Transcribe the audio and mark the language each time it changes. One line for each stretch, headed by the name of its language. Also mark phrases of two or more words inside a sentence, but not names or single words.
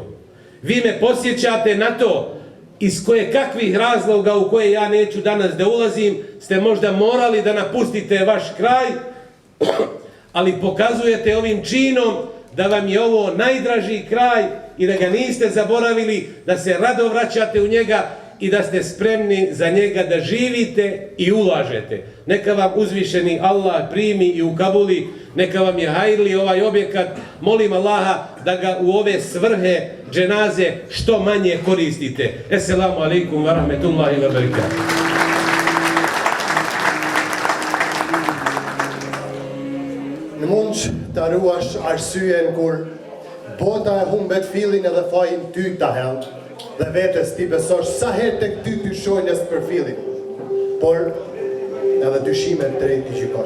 Bosnian: Vi me posjećate na to iz koje kakvih razloga u koje ja neću danas da ulazim, ste možda morali da napustite vaš kraj, ali pokazujete ovim činom da vam je ovo najdraži kraj i da ga niste zaboravili, da se rado vraćate u njega i da ste spremni za njega da živite i ulažete. Neka vam uzvišeni Allah primi i ukabuli, neka vam je hajrli ovaj objekat. Molim Allaha da ga u ove svrhe dženaze što manje koristite.
Arabic: السلام عليكم ورحمة الله وبركاته.
Albanian: Në mund të arruash arsyen kur bota e humbet fillin edhe fajin ty ta hell dhe vetes ti besosh sa herë tek ty ty shojnës për fillin, por edhe dyshimet drejt i gjykosh.